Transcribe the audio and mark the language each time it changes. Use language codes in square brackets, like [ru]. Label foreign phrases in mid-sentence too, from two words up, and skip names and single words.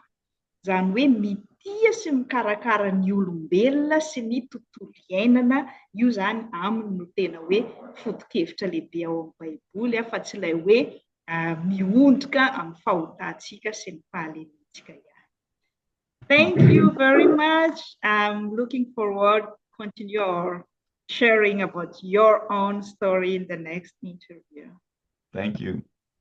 [mg] Zany hoe mitia sy mikarakara ny olombelona sy ny tontolo iainana, io zany aminy no tena hoe foto-kevitra lehibe ao amin'ny Baiboly, fa tsy ilay hoe miondrika amin'ny fahotantsika sy ny fahalenantsika ihany. [en] Thank you very much. I'm looking forward to continue our sharing about your own story in the next interview. Thank you.